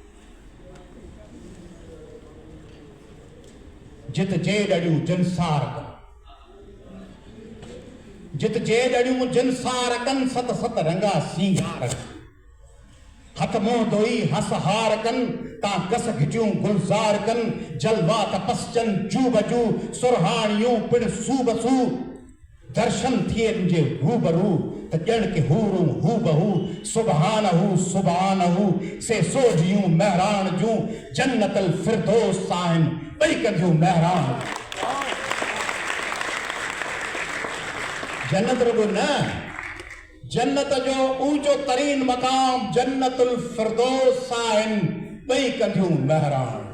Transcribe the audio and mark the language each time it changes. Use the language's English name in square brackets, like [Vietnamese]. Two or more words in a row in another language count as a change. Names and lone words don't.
[Sindhi] जित जे ॾड़ियूं जिनसार कनि, जित जे ॾड़ियूं जिनसार कनि, सत सत रंगा सींगार कनि, हथ मुंहुं धोई हस हार कनि, तां कस घिटियूं गुलज़ार कनि, जलवा तपस्चन जू बजू, सुरहाणियूं पिण सू बसू, दर्शन थियनि जे रूबरू, त ॼण के हूरूं हू बहू, सुबहानहू से सोझियूं महरान जूं, जन्नतल फिरदौस आहिनि ॿई कंदियूं महरान। जन्नत रुगो न, जन्नत जो ऊंचो तरीन मकाम जन्नतुल फिरदौस आहिनि ॿई कंदियूं महरान।